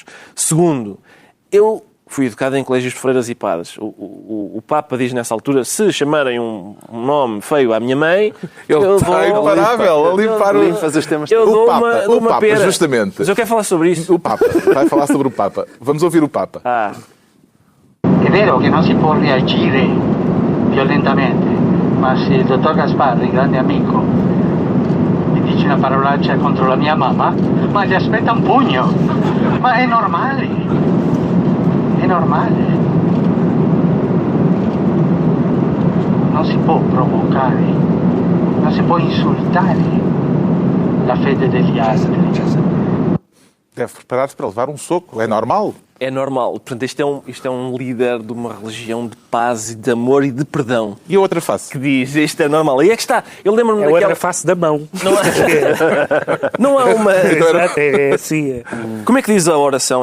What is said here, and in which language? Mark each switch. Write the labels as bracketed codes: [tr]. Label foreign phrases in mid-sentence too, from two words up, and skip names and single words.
[pt] Segundo, eu fui educado em colégios de freiras e padres. O Papa diz nessa altura, se chamarem um nome feio à minha mãe, ele está imparável a limpar os temas. Eu dou uma pera. Justamente. Mas eu quero falar sobre isso. O Papa. Vai falar sobre o Papa. Vamos ouvir o Papa. [it] È vero che non si può reagire violentamente, ma se il dottor Gasparri, grande amico, mi dice una parolaccia contro la mia mamma, ma gli aspetta un pugno. Ma è normale. È normale. Non si può provocare, non si può insultare la fede degli altri. [pt] Deve preparar-se para levar um soco. É normal. É normal. Portanto, isto é um líder de uma religião de paz e de amor e de perdão. E a outra face? Que diz, isto é normal. E é que está. Eu lembro-me daquela... outra face da mão. Não há uma... Exato, é assim. Como é que diz a oração?